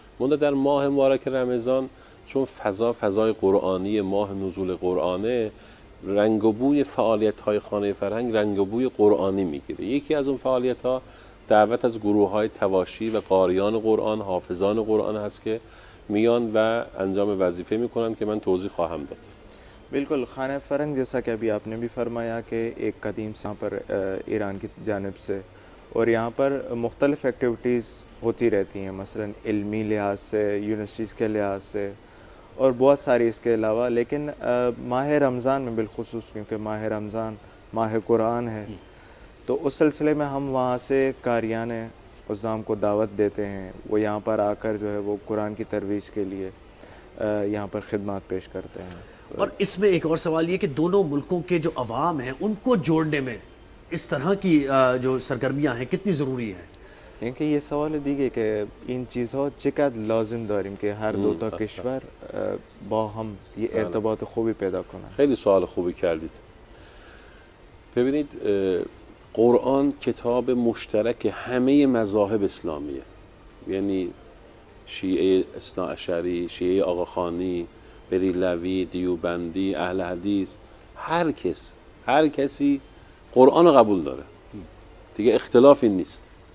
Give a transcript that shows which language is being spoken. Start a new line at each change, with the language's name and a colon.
Persian: مونده در ماه مبارک رمضان چون فضای قرآنی, ماه نزول قرآنه, رنگ و بوی فعالیت‌های خانه فرهنگ رنگ و بوی قرآنی میگیره. یکی از اون فعالیت‌ها دعوت از گروه‌های تواشی و قاریان قرآن, حافظان قرآن هست که میان و انجام وظیفه میکنن که من توضیح خواهم داد.
Urdu: بالکل, خانہ فرہنگ جیسا کہ ابھی آپ نے بھی فرمایا کہ ایک قدیم سے پر ایران کی جانب سے, اور یہاں پر مختلف ایکٹیویٹیز ہوتی رہتی ہیں, مثلا علمی لحاظ سے, یونیورسٹیز کے لحاظ سے, اور بہت ساری اس کے علاوہ. لیکن ماہ رمضان میں بالخصوص, کیونکہ ماہ رمضان ماہ قرآن ہے, تو اس سلسلے میں ہم وہاں سے قاریان عظام کو دعوت دیتے ہیں. وہ یہاں پر آ کر جو ہے وہ قرآن کی ترویج کے لیے یہاں پر خدمات پیش کرتے ہیں. اور اس میں ایک اور سوال یہ کہ دونوں ملکوں کے جو عوام ہیں ان کو جوڑنے میں اس طرح کی جو سرگرمیاں ہیں کتنی ضروری ہیں؟
Persian: اینکه یه سوال دیگه که این چیزها چقدر لازم داریم که هر دو تا کشور با هم یه ارتباط خوبی پیدا کنن. خیلی سوال خوبی کردید. ببینید, قرآن کتاب مشترک همه مذاهب اسلامیه, یعنی شیعه اثناعشری, شیعه آقاخانی, بریلوی, دیوبندی, اهل حدیث, هر کسی قرآن رو قبول داره دیگه, اختلافی نیست.